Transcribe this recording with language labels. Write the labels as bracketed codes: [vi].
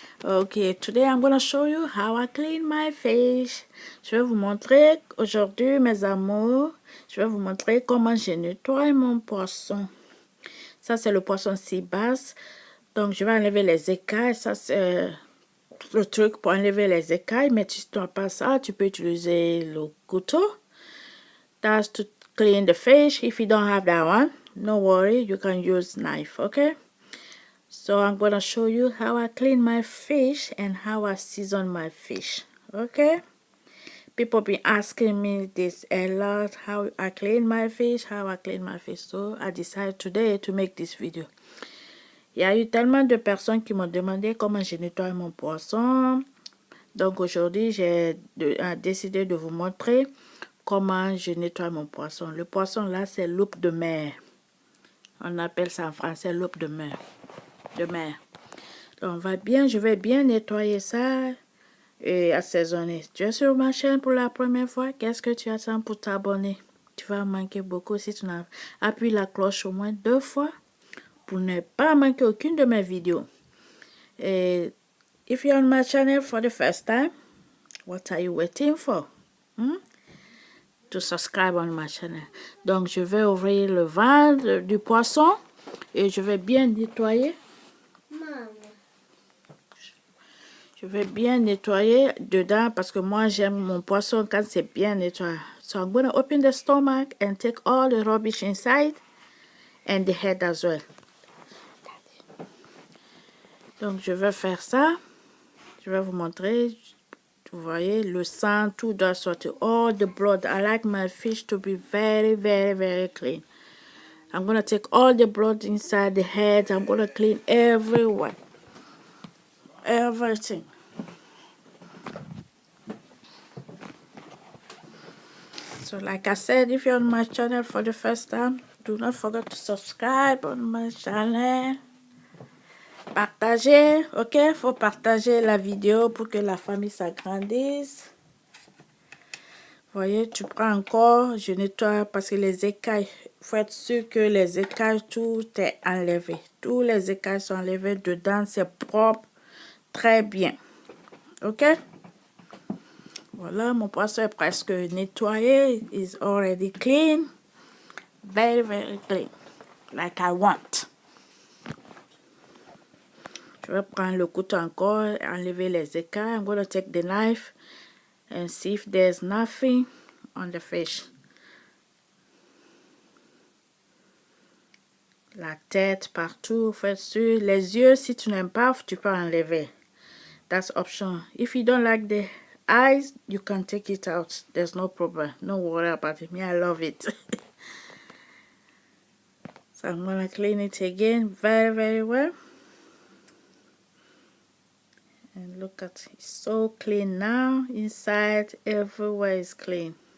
[en] Okay, today I'm gonna show you how I clean my fish. [fr] Je vais vous montrer aujourd'hui mes amours, je vais vous montrer comment je nettoie mon poisson. Ça c'est le poisson sea bass, donc je vais enlever les écailles. Ça c'est le truc pour enlever les écailles, mais si tu n'as pas ça, tu peux utiliser le couteau. [en] That's to clean the fish. If you don't have that one, no worry, you can use knife, okay? So I'm gonna show you how I clean my fish and how I season my fish, okay? People been asking me this a lot, how I clean my fish, so I decided today to make this video. [fr] Il y a eu tellement de personnes qui m'ont demandé comment je nettoie mon poisson. Donc aujourd'hui, j'ai décidé de vous montrer comment je nettoie mon poisson. Le poisson là, c'est loupe de mer. On appelle ça en français loupe de mer. Donc je vais bien nettoyer ça et assaisonner. Tu es sur ma chaîne pour la première fois, qu'est-ce que tu attends pour t'abonner? Tu vas manquer beaucoup si tu n'as appuyé la cloche au moins 2 fois pour ne pas manquer aucune de mes vidéos. [en] Et if you're on my channel for the first time, what are you waiting for? To subscribe on my channel. [fr] Donc je vais ouvrir le ventre du poisson et je vais bien nettoyer. Je vais bien nettoyer dedans parce que moi j'aime mon poisson quand c'est bien nettoyé. [en] So I'm going to open the stomach and take all the rubbish inside and the head as well. [fr] Donc je vais faire ça. Je vais vous montrer. Vous voyez, le sang, tout doit sortir. [en] All the blood. I like my fish to be very, very, very clean. I'm going to take all the blood inside the head. I'm going to clean everywhere. Everything. So like I said, if you're on my channel for the first time, do not forget to subscribe on my channel. [fr] Partagez, ok? Faut partager la vidéo pour que la famille s'agrandisse. Voyez, tu prends encore, je nettoie parce que les écailles, faut être sûr que les écailles, tout est enlevé. Tous les écailles sont enlevés dedans, c'est propre, très bien. Ok? Voilà, mon poisson est presque nettoyé. [en] It's already clean. Very, very clean. Like I want. [fr] Je vais prendre le couteau encore, enlever les écailles. [en] I'm going to take the knife and see if there's nothing on the fish. [fr] La tête partout, faites sûr. Les yeux, si tu n'aimes pas, tu peux enlever. [en] That's option. If you don't like the eyes, you can take it out. There's no problem. No worry about it. Me, I love it. So I'm going to clean it again very, very well. And look at it. It's so clean now. Inside, everywhere is clean.